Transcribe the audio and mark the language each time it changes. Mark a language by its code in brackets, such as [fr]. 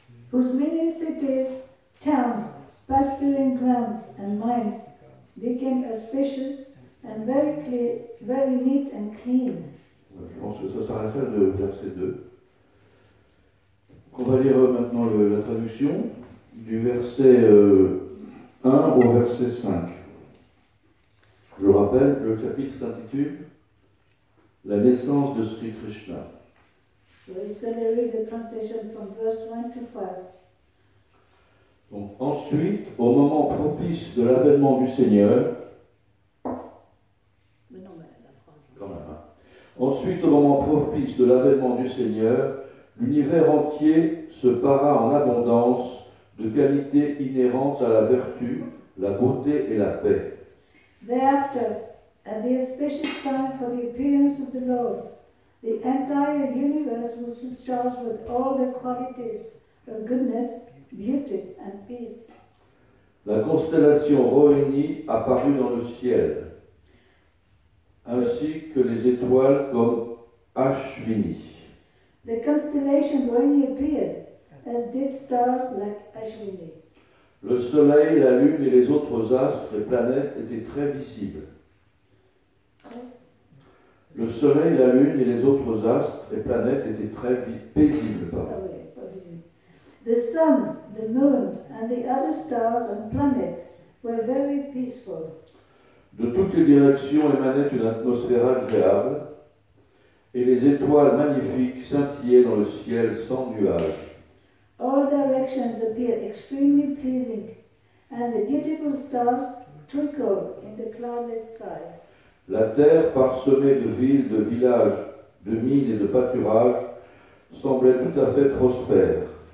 [en] whose many cities, towns, pasturing grounds, and mines became auspicious and very clear, very neat and clean. [fr] Je pense que ça s'arrêterait de verset 2. On va lire maintenant la traduction du verset 1 au verset 5. Je rappelle, le chapitre s'intitule La naissance de Sri Krishna. [en] So he's going to read the translation from verse 1 to 5. [fr] Donc, ensuite, au moment propice de l'avènement du Seigneur, Mais non, mais la phrase. quand même, hein. Ensuite, au moment propice de l'avènement du Seigneur, l'univers entier se para en abondance de qualités inhérentes à la vertu, la beauté et la paix. [en] Thereafter, at the auspicious time for the appearance of the Lord, the entire universe was discharged with all the qualities of goodness, beauty, and peace. [fr] La constellation Rohini apparut dans le ciel, ainsi que les étoiles comme Ashvini. [en] The constellation Rohini appeared, as did stars like Ashwini. [fr] Le soleil, la lune et les autres astres et planètes étaient très visibles. Le soleil, la lune et les autres astres et planètes étaient très paisibles. Pardon. [en] The sun, the moon, and the other stars and planets were very peaceful. [fr] De toutes les directions émanait une atmosphère agréable, et les étoiles magnifiques scintillaient dans le ciel sans nuages. [en] All directions appeared extremely pleasing, and the beautiful stars twinkled in the cloudless sky. [fr] La terre, parsemée de villes, de villages, de mines et de pâturages, semblait tout à fait prospère.